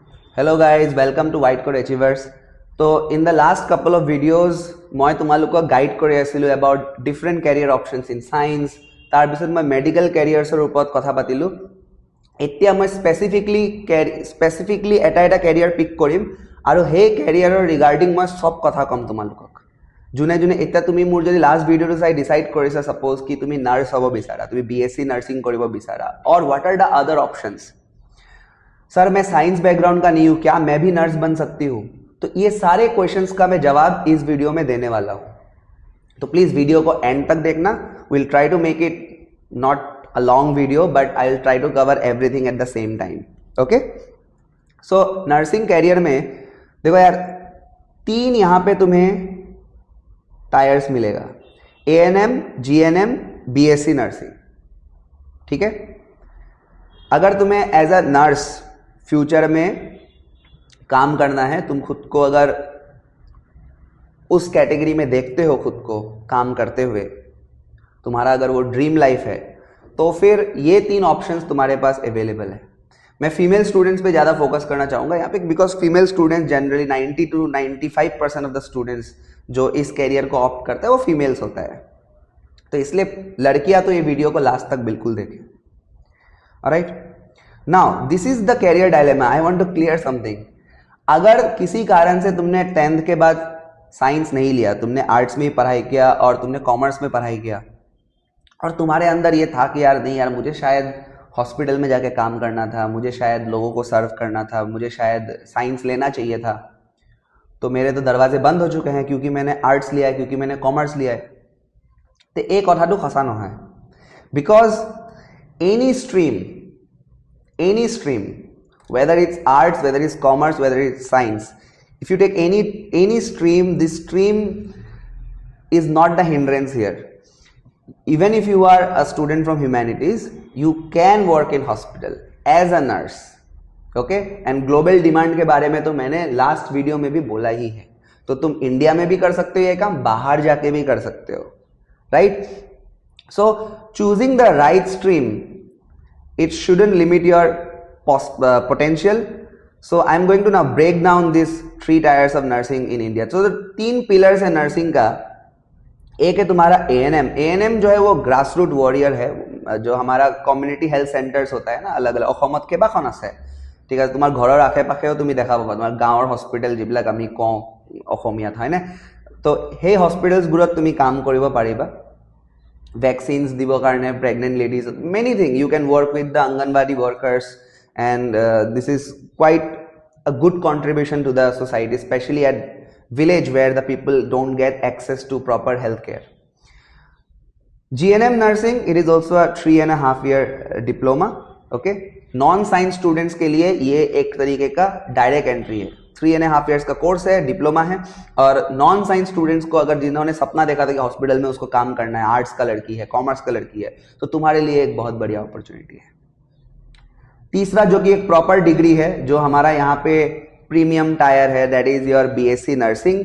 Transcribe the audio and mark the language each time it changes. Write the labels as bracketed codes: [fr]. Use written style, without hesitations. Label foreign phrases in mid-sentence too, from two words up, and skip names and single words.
[en] Hello guys, welcome to White Code Achievers. So in the last couple of videos [as] মই তোমালোকক গাইড কৰি আছিলো [en] about different career options in science. [as] তাৰ পিছত মই [en] medical careers [as] ওপৰত কথা পাতিলো. এতিয়া মই স্পেসিফিকলি এটা [en] career pick [as] কৰিম আৰু সেই [en] career regarding [as] মই সব কথা কম তোমালোকক. যোনে যোনে এতিয়া তুমি মোৰ যদি লাষ্ট ভিডিওটো চাই ডিসাইড কৰিছা suppose কি তুমি নাৰ্স হ'ব বিচাৰা, তুমি BSc নাৰ্সিং কৰিব বিচাৰা [en] or what are the other options. [hi] सर मैं [en] science background [hi] का नहीं हूं, क्या मैं भी नर्स बन सकती हूं? तो ये सारे क्वेश्चंस का मैं जवाब इस वीडियो में देने वाला हूं, तो [en] please video [hi] को एंड तक देखना. [en] will try to make it not a long video but I will try to cover everything at the same time. okay, so [hi] नर्सिंग कैरियर में देखो यार, 3 यहां पे तुम्हें टायर्स मिलेगा, ANM, GNM, BSc नर्सिंग. ठीक है, अगर तुम्हें [en] as a nurse future [hi] में काम करना है, तुम खुद को अगर उस कैटेगरी में देखते हो, खुद को काम करते हुए, तुम्हारा अगर वो [en] dream life [hi] है, तो फिर ये 3 ऑप्शंस तुम्हारे पास अवेलेबल है. मैं [en] female students [hi] पे ज़्यादा फोकस करना चाहूँगा यहाँ पे, [en] because female students generally 90 to 95% of the students [hi] जो इस कैरियर को ऑप्ट करते हैं वो फीमेल्स होता है. तो इसलिए लड़कियाँ तो ये वीडियो को लास्ट तक बिल्कुल देखें. [en] alright, now this is the career dilemma. I want to clear something. [hi] अगर किसी कारण से तुमने 10th के बाद साइंस नहीं लिया, तुमने आर्ट्स में ही पढ़ाई किया और तुमने कॉमर्स में पढ़ाई किया, और तुम्हारे अंदर ये था कि यार नहीं यार, मुझे शायद हॉस्पिटल में जाके काम करना था, मुझे शायद लोगों को सर्व करना था, मुझे शायद साइंस लेना चाहिए था, तो मेरे तो दरवाजे बंद हो चुके हैं क्योंकि मैंने आर्ट्स लिया है, क्योंकि मैंने कॉमर्स लिया है. तो एक कथाटू खसानो है, [en] बिकॉज any stream, whether it's arts, whether it's commerce, whether it's science, if you take any stream, this stream is not the hindrance here. Even if you are a student from humanities, you can work in hospital as a nurse. Okay, and global demand [hi] के बारे में तो मैंने लास्ट वीडियो में भी बोला ही है. तो तुम इंडिया में भी कर सकते हो ये काम, बाहर जाके भी कर सकते हो, राइट? [en] So choosing the right stream, it shouldn't limit your potential. So I'm going to now break down these 3 tiers of nursing in India. So the 3 pillars [hi] है नर्सिंग का. एक है तुम्हारा ANM. ANM जो है वो [en] grass root warrior [hi] है, जो हमारा [en] community health centers [hi] होता है ना, अलग अलग [as] অসমত কেইবাখন আছে. ঠিক আছে, তোমাৰ ঘৰৰ আশে পাশেও তুমি দেখা পাবা তোমাৰ গাঁৱৰ হস্পিটেল যিবিলাক আমি কওঁ অসমীয়াত, হয় না? তো সেই হস্পিটেলছবোৰত তুমি কাম কৰিব পাৰিবা. [en] vaccines [as] দিবৰ কাৰণে, [en] pregnant ladies, many things. You can work with the Anganwadi workers, and this is quite a good contribution to the society, especially at village where the people don't get access to proper healthcare. GNM nursing, it is also a 3.5 year diploma. Okay, non science students [hi] के लिए ये एक तरीके का [en] direct entry [hi] है. 3.5 years का कोर्स है, डिप्लोमा है. और [en] non science students [hi] को, अगर जिन्होंने सपना देखा था कि हॉस्पिटल में उसको काम करना है, आर्ट्स का लड़की है, कॉमर्स का लड़की है, तो तुम्हारे लिए एक बहुत बढ़िया अपॉर्चुनिटी है. तीसरा जो कि एक [en] proper degree [hi] है, जो हमारा यहाँ पे [en] premium tier [hi] है, [en] that is your BSc nursing.